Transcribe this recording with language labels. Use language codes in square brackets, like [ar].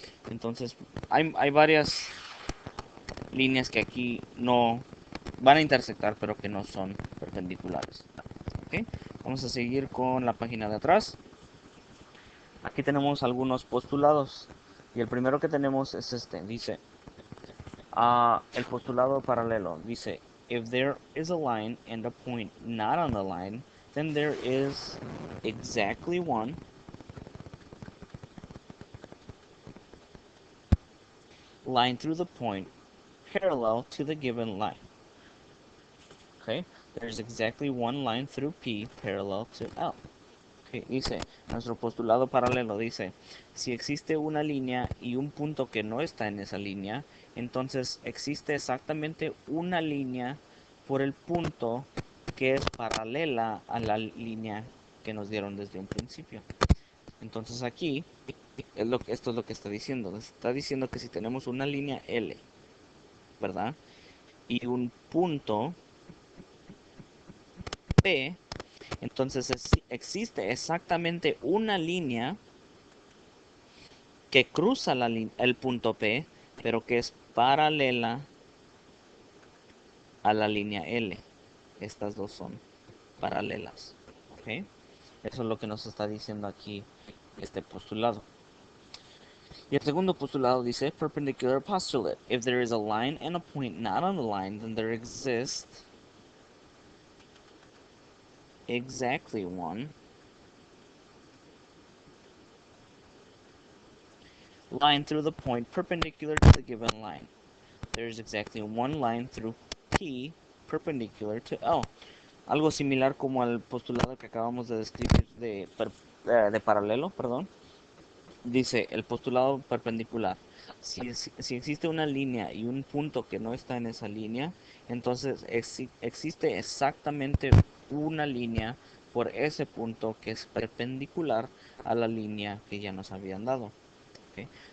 [es] Entonces, hay varias líneas que aquí no van a intersectar, pero que no son perpendiculares. ¿Okay? Vamos a seguir con la página de atrás. Aquí tenemos algunos postulados. Y el primero que tenemos es este. Dice, el postulado paralelo. Dice, [en] if there is a line and a point not on the line, then there is exactly one line through the point parallel to the given line. Okay, there's exactly one line through P parallel to L. [es] Okay, dice, nuestro postulado paralelo dice, si existe una línea y un punto que no está en esa línea, entonces existe exactamente una línea por el punto que es paralela a la línea que nos dieron desde un principio. Entonces aquí, esto es lo que está diciendo. Está diciendo que si tenemos una línea L, ¿verdad? Y un punto P, entonces existe exactamente una línea que cruza el punto P, pero que es paralela a la línea L. Estas dos son paralelas. ¿Okay? Eso es lo que nos está diciendo aquí este postulado. Y el segundo postulado dice perpendicular postulate. [en] If there is a line and a point not on the line, then there exists exactly one line through the point perpendicular to the given line. There is exactly one line through P perpendicular to L. [es] Algo similar como al postulado que acabamos de describir de paralelo, perdón. Dice el postulado perpendicular. Si existe una línea y un punto que no está en esa línea, entonces existe exactamente una línea por ese punto que es perpendicular a la línea que ya nos habían dado. ¿Okay?